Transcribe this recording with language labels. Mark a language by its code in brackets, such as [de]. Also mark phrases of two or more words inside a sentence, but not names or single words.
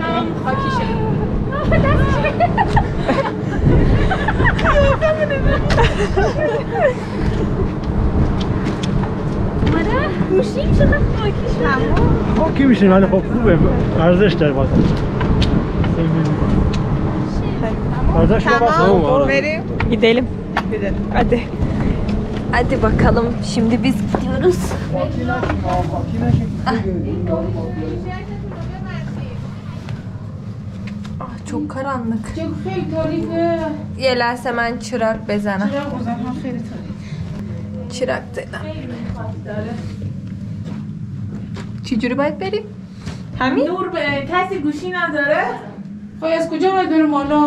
[fa] من خاکی شدم. آره گوشیم چقدر خاکی شد. خاکی میشه ولی خب خوبه ارزش داره بازم. [tr] Tamam. Vereyim. Gidelim. Hadi. Hadi bakalım. Şimdi biz gidiyoruz. Ah, çok karanlık. [fa] یه لحظه من چراغ بزنم. چراغ زدم. چجوری باید بریم؟ همین؟ دور به کسی گوشی نداره؟ خب از کجا باید بریم حالا؟